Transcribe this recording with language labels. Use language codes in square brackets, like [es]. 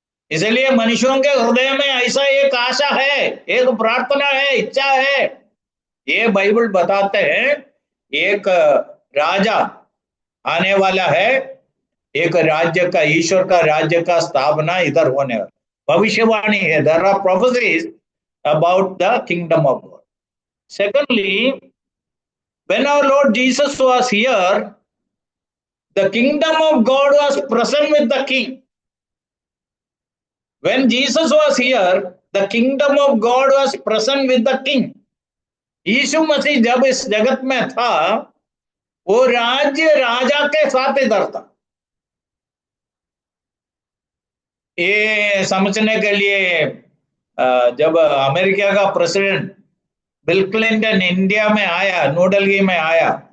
[hi] इसलिए मनुष्यों के हृदय में ऐसा एक आशा है, एक प्रार्थना है, इच्छा है। ये बाइबल बताते हैं, एक राजा आने वाला है, एक राज्य का, ईश्वर का राज्य का स्थापना इधर होने वाला, भविष्यवाणी है। [en] There are prophecies about the kingdom of God. Secondly, when our Lord Jesus was here, the kingdom of God was present with the king. When Jesus was here, the kingdom of God was present with the king. [hi] यीशु मसीह जब इस जगत में था, वो राज्य राजा के साथ इधर था। ये समझने के लिए, जब अमेरिका का प्रेसिडेंट बिल क्लिंटन इंडिया में आया, न्यू दिल्ली में आया,